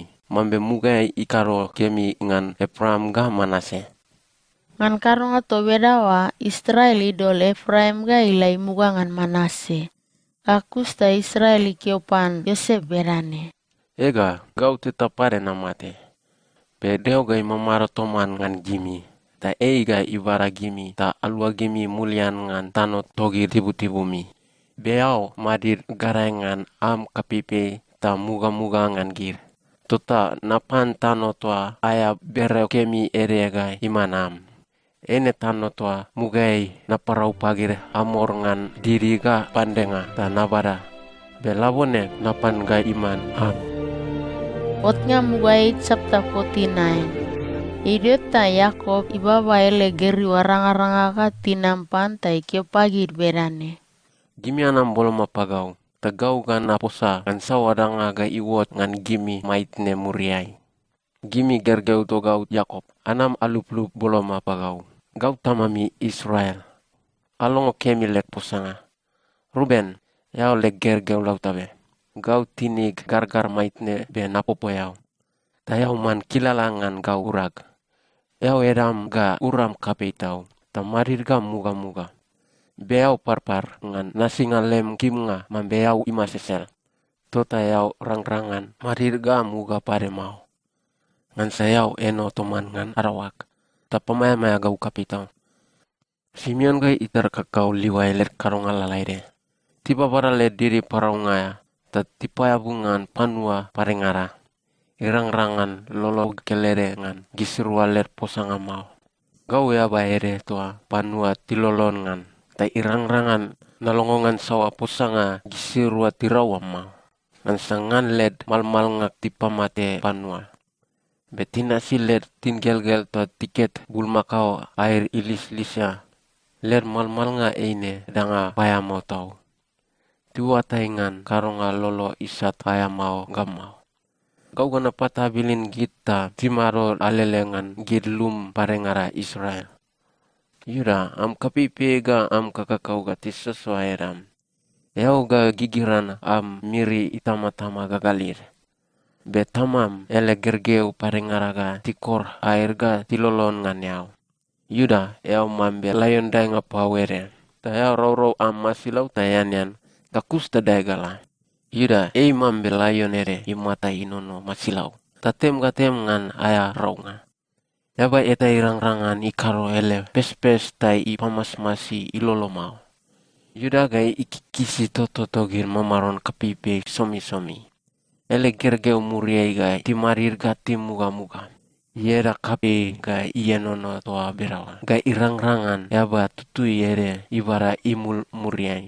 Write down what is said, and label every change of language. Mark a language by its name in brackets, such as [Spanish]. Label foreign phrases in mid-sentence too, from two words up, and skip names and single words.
[Mbula] Mambe muga ikaro kemi ngan Efraim ga Manase. Ngan karonga to bedawa Israel idol Efraim ga ilai muga ngan Manase. Kakusta Israel ikiopan Yosep berane. Ega gau tetap pare namate. Pedeo ga imamara toman ngan gimi. Ta eiga ibara gimi ta alua gimi mulian ngan tano togi tibu-tibu mi. Beau madir garangan am kapipe ta muga-muga ngan gir. Tota napan tano toa aya bere kemi erega imanam. Ene tano toa mugai naparau pagir amor ngan diri ga pandenga ta nabara. Belabone napan ga iman am. Otnya mugai chapter 49. Idiota Yakob ibaba ele geri waranga-ranga ka tinampan tai kio pagir berane. Gimi anam boloma pagau. Tagau gan aposa kan sawadanga ga iwot ngan gimi maitne muriai. Gimi gergeu to gau Yakob. Anam aluplup boloma pagau. Gau tamami Israel. Alongo kemi lek posanga. Ruben, yau lek gergeu lautabe. Gau tinig gargar maitne be napopo yau. Tayau man kilalangan gau urag. Yau eram ga uram kapei tau. Tamarir ga muga-muga. Beau parpar ngan nasinga lem kimnga man beau ima sesel. Tota yau rang-rangan marir ga muga pare mau. Ngan sayau eno toman ngan arawak. Ta pamaya-maya gau kapei tau. Simeon ga itar kakau liwai let karonga lalaire. Tiba para let diri paraungaya. Ta tipaya bungan panua parengara. Irang-rangan lolo kelere ngan gisirua ler posanga mau. Gau ya baere toa panua tilolon ngan. Ta irang-rangan nalongongan sawa posanga gisirua tirawa mau. Ngan sangan led mal-mal ngak tipamate panua. Betina si led tingel-gel toa tiket bulmakau air ilis-lisya. Led mal-mal nga eine danga paya mau tau. Tua taingan karonga lolo isat paya mau gamau. Kau gana patabilin kita timaro alelengan gidlum parengara Israel. Yura am kapipe ga am kakakau ga tisesuai ram. Yau ga gigiran am miri itama-tama gagalir. Betamam ele gergeu parengara ga tikor air ga tilolon ngan yau. Yuda yau mambe layon dai ngapawere. Ta yau rau-rau am masilau tayanyan. Kakusta daigala. Yuda mambe layon ere imata inono masilau. Tatem gatem ngan aya raunga. Yaba eta irang-rangan ikaro ele pes-pes tai ipamas-masi ilolo mau. Yuda gai ikikisi toto-togir mamaron kapipe somi-somi. Ele gergeu muriai gai timarir ga tim muga-muga. Yera kape gai ienono toa berawa. Gai irang-rangan yaba tutui ere ibara imul muriai.